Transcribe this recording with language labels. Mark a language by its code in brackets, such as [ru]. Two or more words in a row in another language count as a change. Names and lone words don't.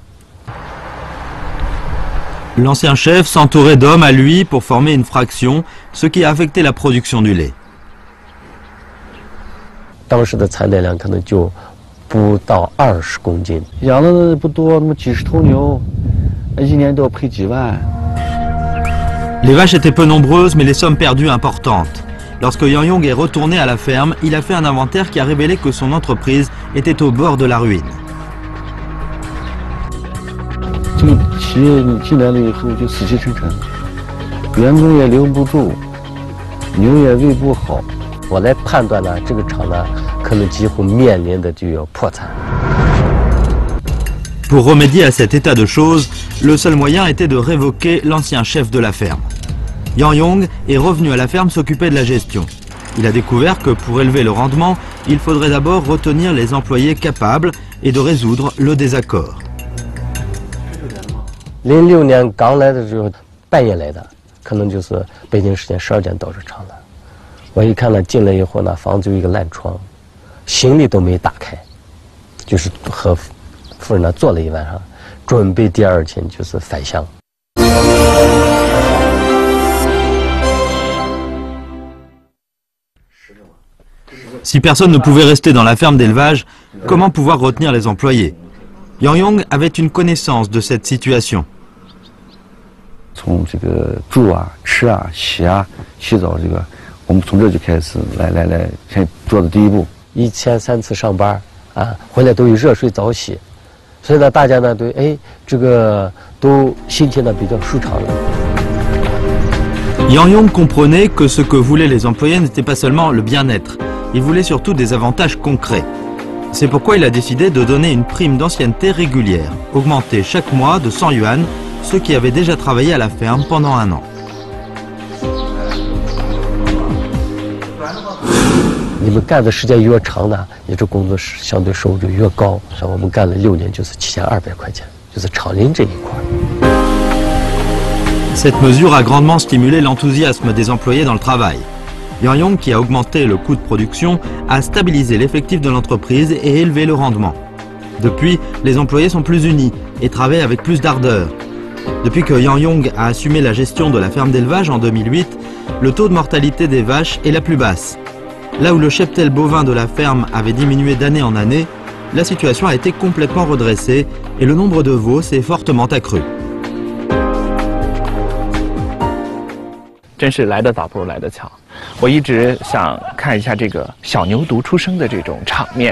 [fr] L'ancien chef s'entourait d'hommes à lui pour former une fraction, ce qui a affecté la production du lait. [zh] 当时的产奶量可能就不到20公斤。养的不多，那么几十头牛，一年都要赔几万。 [fr] Les vaches étaient peu nombreuses, mais les sommes perdues importantes. Lorsque Yang Yong est retourné à la ferme, il a fait un inventaire qui a révélé que son entreprise était au bord de la ruine. [zh] 这个企业你进来了以后就死气沉沉，员工也留不住，牛也喂不好。我来判断呢，这个厂呢可能几乎面临的就要破产。 [fr] Pour remédier à cet état de choses, le seul moyen était de révoquer l'ancien chef de la ferme. Yang Yong est revenu à la ferme s'occuper de la gestion. Il a découvert que pour élever le rendement, il faudrait d'abord retenir les employés capables et de résoudre le désaccord. [zh] 06 年刚来的时候，半夜来的，可能就是北京时间12点到这厂的。我一看呢，进来以后呢，房子有一个烂窗，行李都没打开，就是和夫人呢坐了一晚上，准备第二天就是返乡。 [fr] Si personne ne pouvait rester dans la ferme d'élevage, comment pouvoir retenir les employés? Yang Yong avait une connaissance de cette situation. [zh] 从这个住啊、吃啊、洗啊、洗澡这个，我们从这就开始来先做的第一步。一天3次上班啊，回来都有热水澡洗，所以呢，大家呢对这个都心情呢比较舒畅了。 [fr] Yang Yong comprenait que ce que voulaient les employés n'était pas seulement le bien-être, ils voulaient surtout des avantages concrets. C'est pourquoi il a décidé de donner une prime d'ancienneté régulière, augmentée chaque mois de 100 yuan, ceux qui avaient déjà travaillé à la ferme pendant 1 an. [zh] 你们干的时间越长呢，你这工作相对收入就越高。像我们干了6年，就是7200块钱，就是厂林这一块。 [fr] Cette mesure a grandement stimulé l'enthousiasme des employés dans le travail. Yang Yong, qui a augmenté le coût de production, a stabilisé l'effectif de l'entreprise et élevé le rendement. Depuis, les employés sont plus unis et travaillent avec plus d'ardeur. Depuis que Yang Yong a assumé la gestion de la ferme d'élevage en 2008, le taux de mortalité des vaches est la plus basse. Là où le cheptel bovin de la ferme avait diminué d'année en année, la situation a été complètement redressée et le nombre de veaux s'est fortement accru. [zh] 真是来得早不如来得巧，我一直想看一下这个小牛犊出生的这种场面。